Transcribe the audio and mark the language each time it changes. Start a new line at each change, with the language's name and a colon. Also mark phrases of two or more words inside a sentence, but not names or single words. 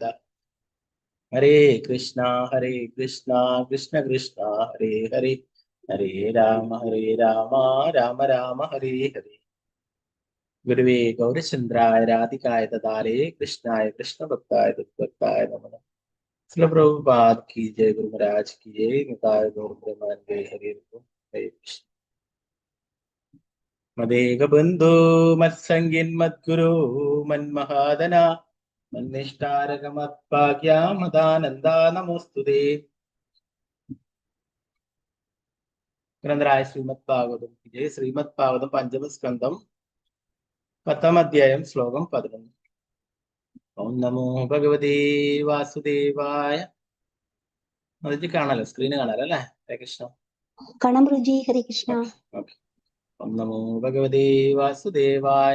Sanskrit: ഹരേ കൃഷ്ണ കൃഷ്ണ കൃഷ്ണ ഹരേ ഹരേ, ഹരേ രാമ രാമ രാമ ഹരേ ഹരേ. ഗുരുവേ ഗൗരചന്ദ്രായ രാധികായ ദദാരേ കൃഷ്ണായ കൃഷ്ണഭക്തായ തദ്ഭക്തായ നമഃ.
Hindi: ശ്രീ പ്രഭുപാദ് की जय, गुरु महाराज की जय.
Sanskrit: निताय गौर प्रेमानंदे हरे कृष्ण. मदेक बंधु मत्संगिन मद्गुरु मन्महादन मन्निष्ठारक मत्भाग्या मदानंदा नमोस्तुते.
Hindi: ഗ്രന്ഥരായ ശ്രീമദ് ഭാഗവതം की जय.
Malayalam: ശ്രീമദ് ഭാഗവതം പഞ്ചമസ്കന്ധം 10ാം അധ്യായം ശ്ലോകം 11.
Sanskrit: ഓം നമോ ഭഗവതേ വാസുദേവായ.
Malayalam: അത് കാണാലോ, സ്ക്രീന് കാണാലോ അല്ലേ?
Sanskrit: ഹരേ കൃഷ്ണ.
Malayalam: കാണാം പ്രഭുജി.
Sanskrit: ഹരേ കൃഷ്ണ. ഓം നമോ ഭഗവതേ വാസുദേവായ.